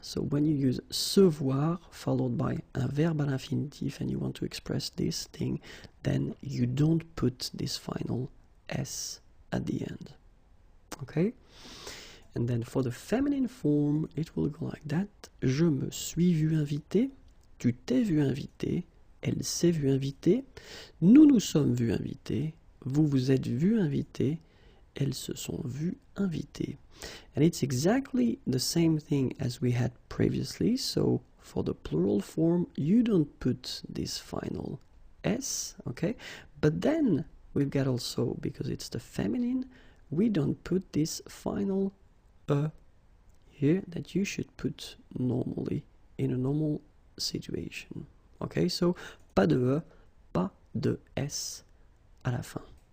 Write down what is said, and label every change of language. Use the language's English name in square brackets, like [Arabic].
[English] So when you use se voir followed by [French] un verbe à l'infinitif [English] and you want to express this thing, then you don't put this final S at the end. Okay? And then for the feminine form, it will go like that. [French] Je me suis vu invité, tu t'es vu invité, elle s'est vue invitée, nous nous sommes vus invités, vous vous êtes vus invités, elles se sont vues invitées. [English] And it's exactly the same thing as we had previously. So for the plural form, you don't put this final S, okay? But then we've got also, because it's the feminine, we don't put this final here that you should put normally in a normal situation. [French] Okay, so pas de E, pas de S à la fin.